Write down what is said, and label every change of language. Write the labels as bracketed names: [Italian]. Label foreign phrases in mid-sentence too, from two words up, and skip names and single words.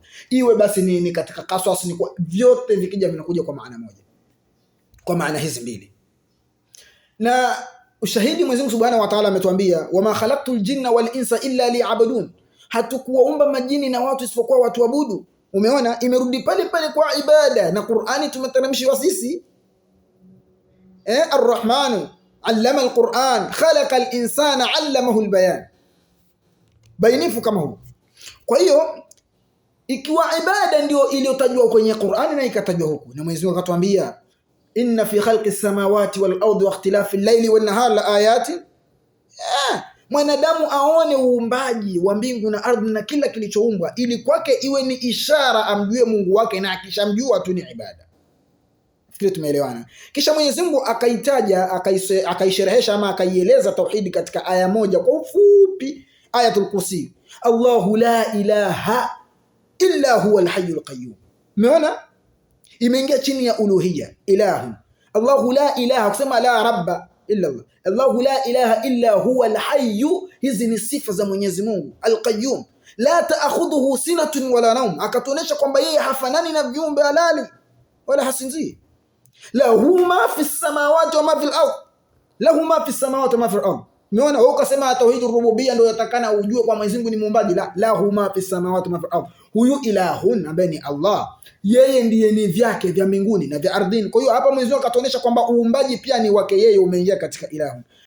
[Swahili] Iwe basi ni katika qasas, ni kwa vyote vikija vinakuja kwa maana moja, kwa maana hizi mbili. Na ushahidi Mwenyezi Mungu [Arabic] سبحانه وتعالى [Swahili] ametuambia [Arabic] وما خلقت الجن والإنس إلا ليعبدون, [Swahili] hatukuwaumba majini na watu isipokuwa watuabudu. Umeona, imerudi pale pale kwa ibada, na Qur'ani tumeteremshiwa sisi. [Arabic] الرحمن علم القرآن خلق الإنسان علمه البيان, [Swahili] bainifu kama huu. Kwa hiyo ikiwa ibada ndio iliyotajwa kwenye Qur'ani na ikatajwa huku, na Mwenyezi Mungu akatuambia [Arabic] إن في خلق السماوات والأرض واختلاف الليل والنهار لآيات, [Swahili] mwanadamu aone uumbaji wa mbingu na ardhi na kila kilichoumbwa, ili kwake iwe ni ishara amjue Mungu wake, na akishamjua tu ni ibada. Fikiri tumeelewana. Kisha Mwenyezi Mungu akaitaja, akaisherehesha ama akaieleza tauhidi katika aya moja kwa ufupi, [Arabic] آية الكرسي، الله لا إله إلا هو الحي القيوم. [Swahili] Umeona, imeingia chini ya [Arabic] ألوهية، إله. الله لا إله, kusema لا رب إلا الله. الله لا إله إلا هو الحي. [Swahili] Hizi ni sifa za Mwenyezi Mungu al-Qayyum. [Arabic] لا تأخذه سنة ولا نوم, [Swahili] akatuonesha kwamba yeye hafanani na viumbe halali wala hasinzii. [Arabic] له ما في السماوات وما في الأرض، له ما في السماوات وما في الأرض. [Swahili] Umeona wewe ukasema [Arabic] توحيد الربوبية [Swahili] ndio yatakana ujue kwa Mwenyezi Mungu ni muumbaji. [Arabic] La, له ما في السماوات وما في الأرض. [Swahili] Huyu ilahun ambaye ni Allah, yeye ndiye ni vyake vya mbinguni na vya ardhini. Kwa hiyo hapa Mwenyezi Mungu akatuonesha kwamba uumbaji pia ni wake yeye, umeingia katika ilahun.